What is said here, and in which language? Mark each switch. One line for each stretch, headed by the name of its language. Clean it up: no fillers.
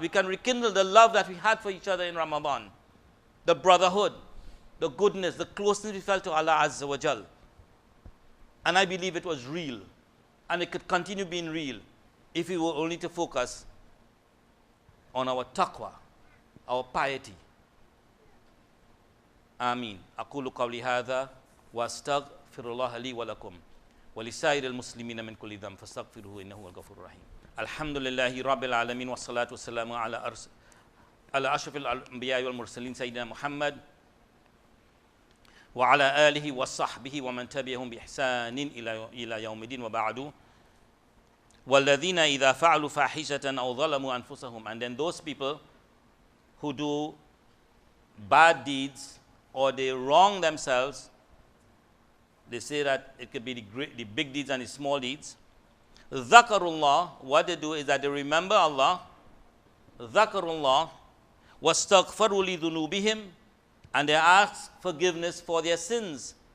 English: We can rekindle the love that we had for each other in Ramadan. The brotherhood, the goodness, the closeness we felt to Allah Azza wa Jal. And I believe it was real. And it could continue being real if we were only to focus on our taqwa, our piety. Ameen.
Arabic: أقول قولي هذا وأستغفر الله لي ولكم ولسائر المسلمين من كل ذنب فاستغفروه إنه هو الغفور الرحيم. الحمد لله رب العالمين والصلاة والسلام على أشرف الأنبياء والمرسلين سيدنا محمد وعلى آله وصحبه ومن تبعهم بإحسان إلى يوم الدين وبعد. وَالَّذِينَ إِذَا فَعَلُوا فَاحِشَةً أَوْ ظَلَمُوا أَنفُسَهُم.
English: And then those people who do bad deeds or they wrong themselves, they say that it could be the big deeds and the small deeds.
Arabic: ذَكَرُوا,
English: what they do is that they remember Allah.
Arabic: ذَكَرُوا وَاسْتَغْفَرُوا لِذُنُوبِهِمْ,
English: and they ask forgiveness for their sins.